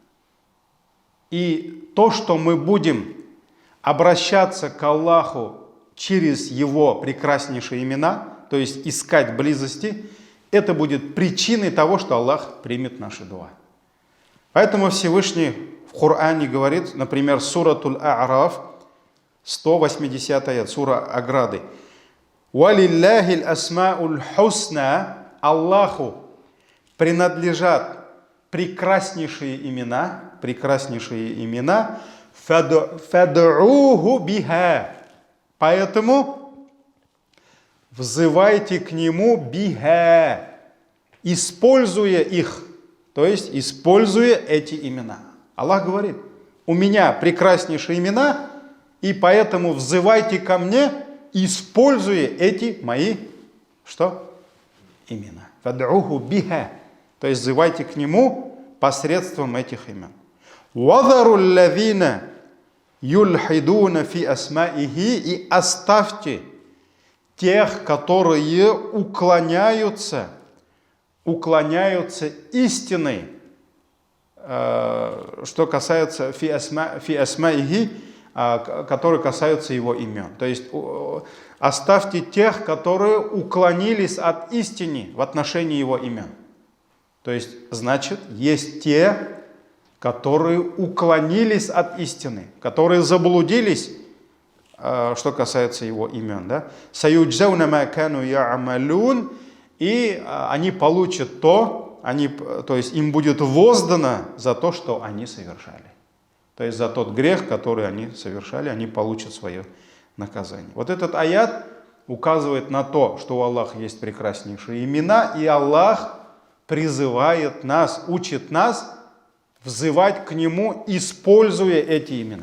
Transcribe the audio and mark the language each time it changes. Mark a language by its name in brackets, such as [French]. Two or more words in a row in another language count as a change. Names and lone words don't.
[Russian] И то, что мы будем обращаться к Аллаху через его прекраснейшие имена, то есть искать близости, это будет причиной того, что Аллах примет наши дуа. Поэтому Всевышний в Коране говорит, например, суратуль А'раф, 180 аят, сура ограды. [Arabic] «ولله الأسماء الحسنى», [Russian] Аллаху принадлежат прекраснейшие имена, [Arabic] «فادعوه بها», [Russian] поэтому взывайте к нему биха, используя их, то есть используя эти имена. Аллах говорит, у меня прекраснейшие имена, и поэтому взывайте ко мне, используя эти мои, что? Имена. [Arabic] فادعوه بها, [Russian] то есть взывайте к нему посредством этих имен. [Arabic] وَذَرُوا الَّذِينَ يُلْحِدُونَ فِي أَسْمَائِهِ, [Russian] и оставьте тех, которые уклоняются истиной, что касается [Arabic] في أسمائه, [Russian] которые касаются его имен. То есть оставьте тех, которые уклонились от истины в отношении его имен. То есть, значит, есть те, которые уклонились от истины, которые заблудились, что касается его имен. Да? [Arabic] «سيجزون ما كانوا يعملون», [Russian] и они получат то есть им будет воздано за то, что они совершали. То есть за тот грех, который они совершали, они получат свое наказание. Вот этот аят указывает на то, что у Аллаха есть прекраснейшие имена, и Аллах призывает нас, учит нас взывать к Нему, используя эти имена.